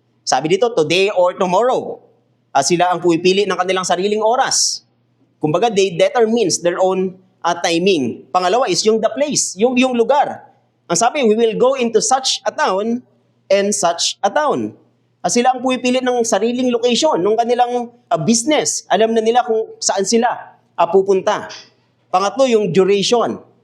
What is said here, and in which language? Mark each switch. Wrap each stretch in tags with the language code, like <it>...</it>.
<tl>Sabi dito,</tl> <en>today or tomorrow.</en> <tl>Sila ang pumipili ng kanilang sariling oras.</tl> <en>Kumbaga, they determines their own timing.</en> <tl>Pangalawa is yung</tl> <en>the place,</en> <tl>yung lugar. Ang sabi,</tl> <en>we will go into such a town and such a town.</en> <tl>Sila ang pumipili ng sariling location, ng kanilang business. Alam na nila kung saan sila pupunta. Pangatlo, yung duration.</tl>